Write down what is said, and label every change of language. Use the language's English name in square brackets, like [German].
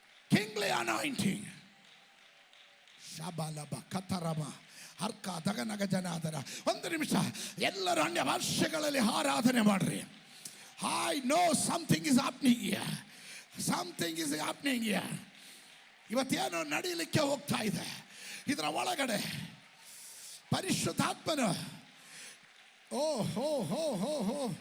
[English] Kingly anointing. Shabalaba Katarama ಅರ್ಕ ದಗನಗ ಜನಾದರ. [Kannada] ಒಂದು ನಿಮಿಷ ಎಲ್ಲರೂ ಅನ್ಯ ಭಾಷೆಗಳಲ್ಲಿ ಆರಾಧನೆ ಮಾಡ್ರಿ. [English] I know something is happening here. Something is happening here. [Kannada] ಇವತ್ತೇನೋ ನಡೀಲಿಕ್ಕೆ ಹೋಗ್ತಾ ಇದೆ. ಇದರ ಒಳಗಡೆ ಪರಿಶುದ್ಧಾತ್ಮನು ಓ ಹೋ ಹೋ ಹೋ ಹೋ